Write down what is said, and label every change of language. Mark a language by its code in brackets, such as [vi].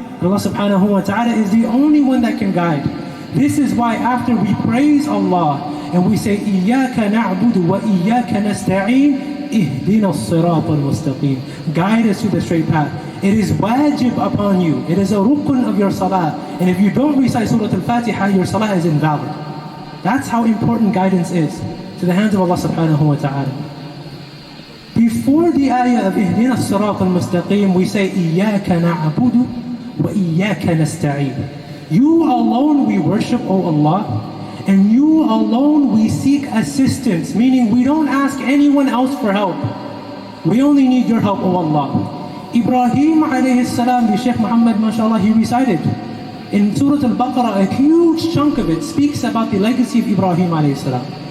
[en] Allah subhanahu wa ta'ala is the only one that can guide. This is why after we praise Allah, and we say, [ar] إِيَّاكَ نَعْبُدُ وَإِيَّاكَ نَسْتَعِينُ إِهْدِنَا الصِّرَاطَ الْمُسْتَقِيمِ. [en] Guide us to the straight path. It is wajib upon you. It is a rukun of your salah. And if you don't recite Surah Al-Fatiha, your salah is invalid. That's how important guidance is to the hands of Allah subhanahu wa ta'ala. Before the ayah of [ar] إِهْدِنَا الصِّرَاطَ الْمُسْتَقِيمِ, [en] we say, [ar] إِيَّاكَ نَعْبُدُ وَإِيَّاكَ نَسْتَعِينُ. [en] You alone we worship, O Allah. And you alone we seek assistance, meaning we don't ask anyone else for help. We only need your help, O Allah. Ibrahim alayhi salam, the Shaykh Muhammad, mashallah, he recited in Surah Al-Baqarah, a huge chunk of it speaks about the legacy of Ibrahim alayhi salam.